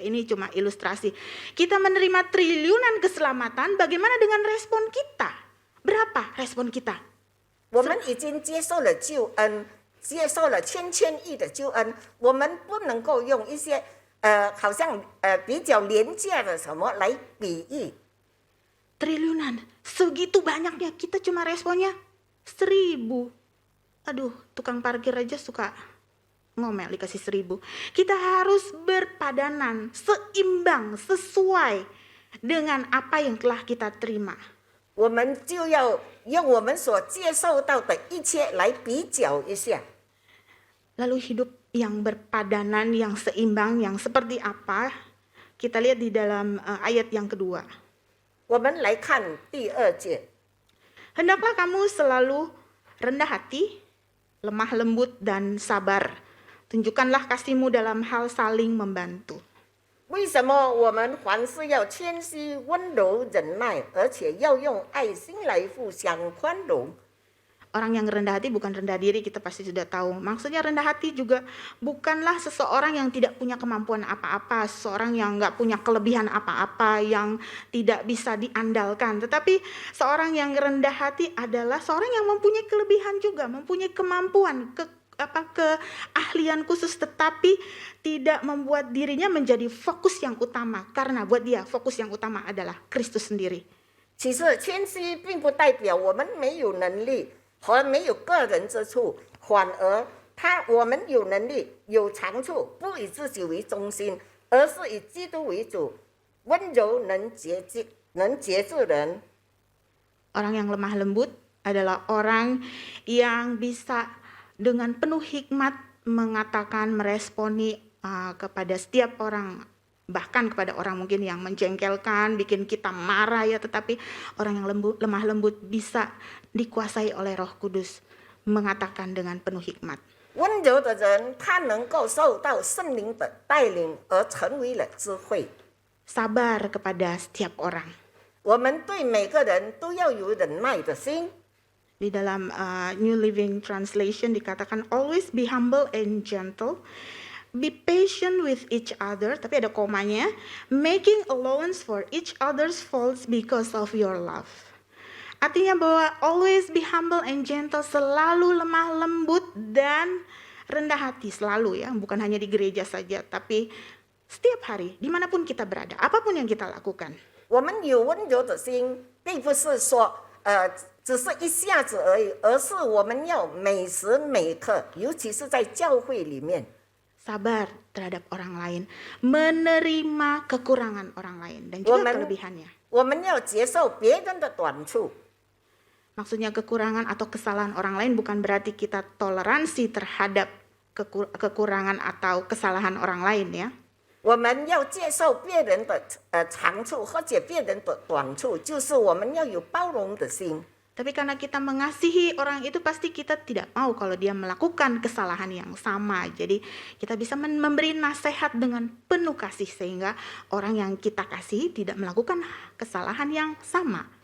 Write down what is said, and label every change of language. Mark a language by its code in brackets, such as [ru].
[id] Ini cuma ilustrasi. Kita menerima triliunan keselamatan. Bagaimana dengan respon kita? Berapa respon kita? [zh] 我们已经接受了救恩，接受了千亿的救恩，我们不能够用一些好像比较廉价的什么来比喻。 [id] Triliunan, segitu banyaknya, kita cuma responnya 1000. Aduh, tukang parkir aja suka ngomel dikasih 1000. Kita harus berpadanan, seimbang, sesuai dengan apa yang telah kita terima. [zh] 我们就要用我们所接受到的一切来比较一下。 [id] Lalu hidup yang berpadanan, yang seimbang, yang seperti apa? Kita lihat di dalam ayat yang kedua. [zh] 我们来看第二节， [id] Hendaklah kamu selalu rendah hati, lemah lembut dan sabar. Tunjukkanlah kasihmu dalam hal saling membantu. [zh] 为什么我们凡事要谦虚、温柔、忍耐，而且要用爱心来互相宽容？ [id] Orang yang rendah hati bukan rendah diri, kita pasti sudah tahu. Maksudnya rendah hati juga bukanlah seseorang yang tidak punya kemampuan apa-apa, seseorang yang nggak punya kelebihan apa-apa, yang tidak bisa diandalkan. Tetapi seorang yang rendah hati adalah seorang yang mempunyai kelebihan juga, mempunyai kemampuan, keahlian khusus, tetapi tidak membuat dirinya menjadi fokus yang utama. Karena buat dia fokus yang utama adalah Kristus sendiri. [zh] 其实谦虚并不代表我们没有能力和没有个人之处，反而我们有能力、有长处，不以自己为中心，而是以基督为主，温柔能节制人。 [id] Orang yang lemah lembut adalah orang yang bisa dengan penuh hikmat mengatakan, meresponi kepada setiap orang, bahkan kepada orang mungkin yang menjengkelkan, bikin kita marah ya, tetapi orang yang lemah lembut bisa dikuasai oleh Roh Kudus, mengatakan dengan penuh hikmat. [zh] 温柔的人，他能够受到圣灵的带领而成为了智慧。 [id] Sabar kepada setiap orang. [zh] 我们对每个人都要有忍耐的心。 [id] Di dalam New Living Translation dikatakan, [en] always be humble and gentle, be patient with each other, [id] tapi ada komanya, [en] making allowance for each other's faults because of your love. [id] Artinya bahwa [en] always be humble and gentle, [id] selalu lemah lembut dan rendah hati, selalu ya, bukan hanya di gereja saja, tapi setiap hari, dimanapun kita berada, apapun yang kita lakukan. [zh] 我们有温柔的心，并不是说只是一下子而已，而是我们要每时每刻，尤其是在教会里面。 [id] Sabar terhadap orang lain, menerima kekurangan orang lain dan juga kelebihannya. [zh] 我们要接受别人的短处。 [id] Maksudnya kekurangan atau kesalahan orang lain bukan berarti kita toleransi terhadap kekurangan atau kesalahan orang lain ya. [zh] 我们要接受别人的长处或者别人的短处，就是我们要有包容的心。 [id] Tapi karena kita mengasihi orang itu pasti kita tidak mau kalau dia melakukan kesalahan yang sama. Jadi kita bisa memberi nasihat dengan penuh kasih sehingga orang yang kita kasih tidak melakukan kesalahan yang sama.